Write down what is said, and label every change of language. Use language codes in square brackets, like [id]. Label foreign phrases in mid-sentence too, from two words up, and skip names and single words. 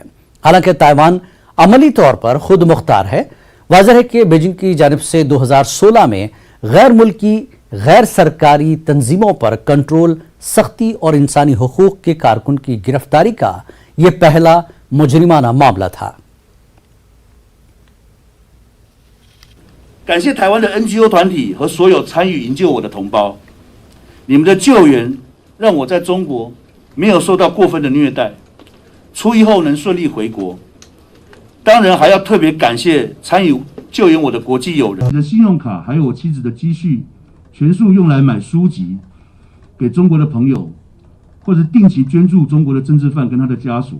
[ur] حالانکہ تائیوان عملی طور پر خود مختار ہے. واضح ہے کہ بیجنگ کی جانب سے 2016 میں غیر ملکی غیر سرکاری تنظیموں پر کنٹرول، سختی اور انسانی حقوق کے کارکن کی گرفتاری کا یہ پہلا مجرمانہ معاملہ تھا. [zh] 感谢台湾的 NGO 团体和所有参与营救我的同胞，你们的救援让我在中国没有受到过分的虐待，出狱后能顺利回国。当然还要特别感谢参与救援我的国际友人。你的信用卡还有我妻子的积蓄，全数用来买书籍给中国的朋友，或者定期捐助中国的政治犯跟他的家属。